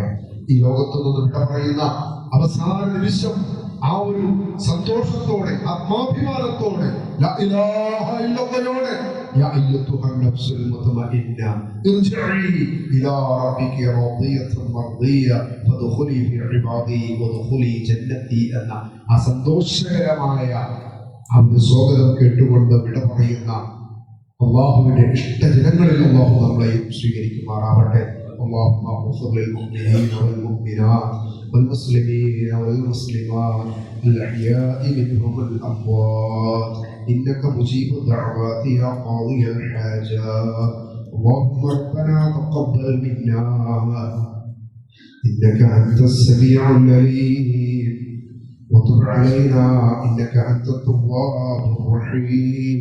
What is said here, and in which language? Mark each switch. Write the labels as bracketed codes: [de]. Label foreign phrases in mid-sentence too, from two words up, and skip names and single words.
[ml] ഈ ലോകത്തു നിന്ന് വിട പറയുന്ന അവസാന നിമിഷം ആ ഒരു സന്തോഷത്തോടെ ആത്മാഭിമാനത്തോടെ [ar] لا إله إلا الله يا أيتها النفس المطمئنة ارجعي إلى ربك راضية مرضية فادخلي في عبادي وادخلي جنتي [ml] എന്ന ആ സന്തോഷകരമായ ആ ഒരു സ്വാഗതം കേട്ടുകൊണ്ട് വിട പറയുന്ന അല്ലാഹുവിന്റെ ഇഷ്ടജനങ്ങളിൽ അല്ലാഹു നമ്മളെ സ്വീകരിക്കുമാറാവട്ടെ. [ar] اللهم اغفر للمؤمنين والمؤمنات والمسلمين والمسلمات الأحياء منهم والأموات إنك مجيب الدعوات يا قاضي الحاجات. اللهم ربنا تقبل منا إنك أنت السميع العليم وتب علينا إنك أنت التواب الرحيم.